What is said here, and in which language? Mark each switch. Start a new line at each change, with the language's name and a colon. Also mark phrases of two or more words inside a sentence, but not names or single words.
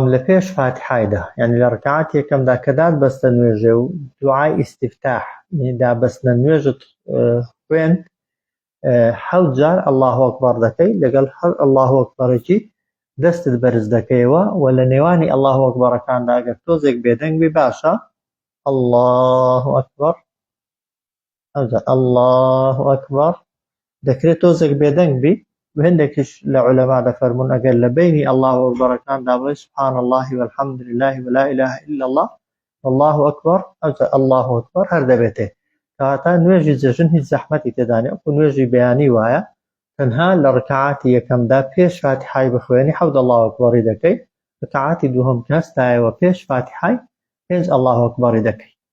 Central Kurdish: لە پێش فاتحایدا، یعنی لە ڕکعاتی یەکەمدا کە دادبەستە نوێژێ و دوعای ئیستیفتاح دابەستنە نوێژت خوێند، 7 جار
Arabic: ئەڵڵاهو ئەکبەر
Central Kurdish: دەکەی، لەگەڵ هەر ئەڵڵاهو ئەکبەرێکی دەستت بەرز دەکەیەوە، و لە نێوانی ئەڵڵاهو ئەکبەرەکاندا ئەگەر تۆزێک بێدەنگ بی باشە،
Arabic: ئەڵڵاهو ئەکبەر ئەڵڵاهو ئەکبەر
Central Kurdish: دەکرێت تۆزێک بێدەنگ بی. هەندێکیش لە عولەما دەفەرمون ئەگەر لە بینی ئەڵڵاهو ئەکبەرەکاندا بڵێ
Arabic: سوبحان الله والحمد لله ولا إله إلا الله والله أكبر، ئەڵڵاهو ئەکبەر
Central Kurdish: هەر دەبێتێ. کەواتە نوێژی جێژن هیچ زەحمەتی تێدا نییە، وەکو نوێژی بەیانی وایە. تەنها لە ڕکعاتی یەکەمدا پێش فاتحای بخوێنی 7 ئەڵڵاهو ئەکبەری دەکەی، ڕکعاتی دووهەم کە هەستایەوە پێش فاتحای 5 ئەڵڵاهو ئەکبەری دەکەی.